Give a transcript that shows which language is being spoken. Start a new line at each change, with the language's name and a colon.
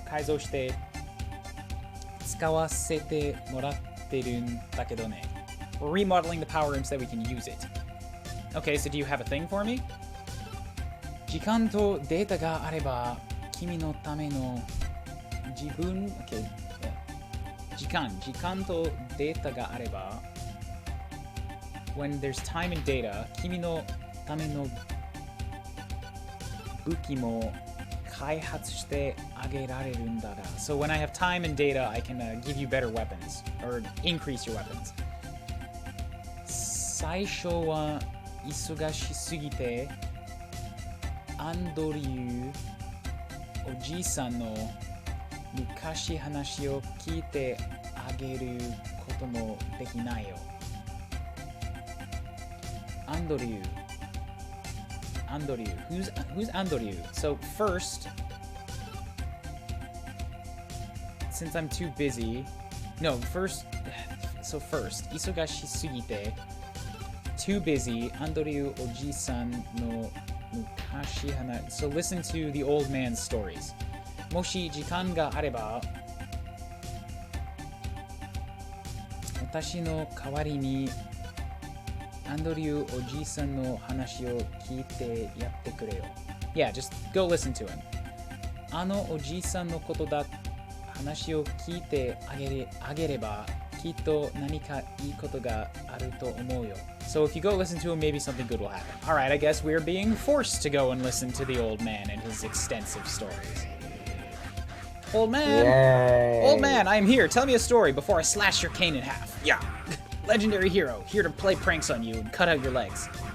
Japanese: 改造して使わせてもらってるんだけどね。
English: We're remodeling the power room so that we can use it. Okay, so do you have a thing for me?
Japanese: 時間とデータがあれば君のための自分 Okay. 時間とデータがあれば
English: When there's time and data
Japanese: 君のための武器も開発してあげられるんだが
English: So when I have time and data I can give you better weapons or increase your weapons
Japanese: 最初は忙しすぎてアンドリューおじいさんの昔話を聞いてあげることもできないよ。アンドリュー。
English: Who's アンドリュー? So first, since I'm too busy, first, 忙しすぎて too busy,
Japanese: アンドリューおじいさんの昔話
English: So listen to the old man's stories.
Japanese: もし時間があれば私の代わりにアンドリューおじいさんの話を聞いてやってくれよ。
English: Yeah, just go listen to him.
Japanese: あのおじいさんのことだ話を聞いてあげればきっと何かいいことがあると思うよ。
English: So if you go listen to him, maybe something good will happen. Alright, I guess we're being forced to go and listen to the old man and his extensive stories. Old man! Yay. Old man, I am here. Tell me a story before I slash your cane in half. Yeah! Legendary hero, here to play pranks on you and cut out your legs.